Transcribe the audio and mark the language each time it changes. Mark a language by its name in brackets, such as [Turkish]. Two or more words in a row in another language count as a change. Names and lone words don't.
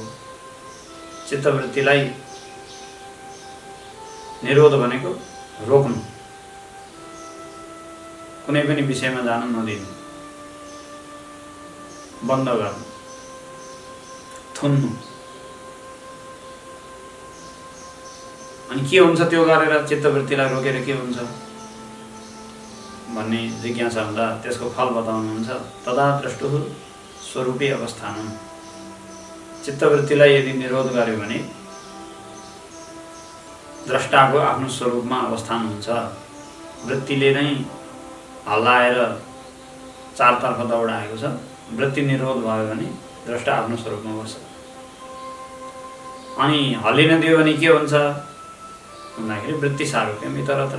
[Nepali] चित्तवृत्तिलाई निरोध भनेको रोक्नु, कुनै पनि विषयमा जान नदिनु, बन्द गर्नु, थुन्नु। अनि के हुन्छ त्यो गरेर चित्तवृत्तिलाई रोकेर के हुन्छ भन्ने जिज्ञासा हुँदा त्यसको फल बताउनुहुन्छ। [Sanskrit] तदा द्रष्टुः स्वरूपे अवस्थानम। [Nepali] चित्तवृत्तिलाई यदि निरोध गर्यो भने द्रष्टाको आफ्नो स्वरूपमा अवस्थान हुन्छ। वृत्तिले नै हल्लाएर चारतर्फ दौडाएको छ। वृत्ति निरोध भयो भने द्रष्टा आफ्नो स्वरूपमा बस्छ। अनि हल्लिन दियो भने के हुन्छ भन्दाखेरि [Sanskrit] वृत्ति सारूप्यम इतरत्र।